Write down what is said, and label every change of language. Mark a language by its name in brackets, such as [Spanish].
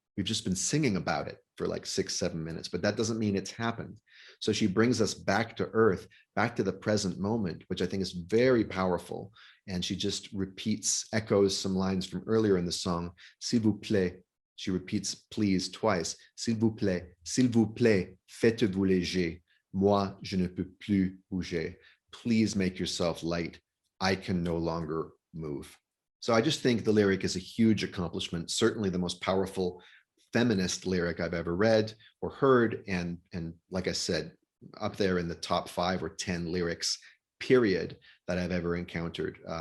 [English] We've just been singing about it for like 6-7 minutes, but that doesn't mean it's happened. So she brings us back to earth, back to the present moment, which I think is very powerful. And she just echoes some lines from earlier in the song, [French] s'il vous plaît. [English] She repeats please twice. [French] S'il vous plaît, faites-vous léger. Moi, je ne peux plus bouger. [English] Please make yourself light. I can no longer move. So I just think the lyric is a huge accomplishment, certainly the most powerful feminist lyric I've ever read or heard. And like I said, up there in the top 5 or 10 lyrics, period, that I've ever encountered.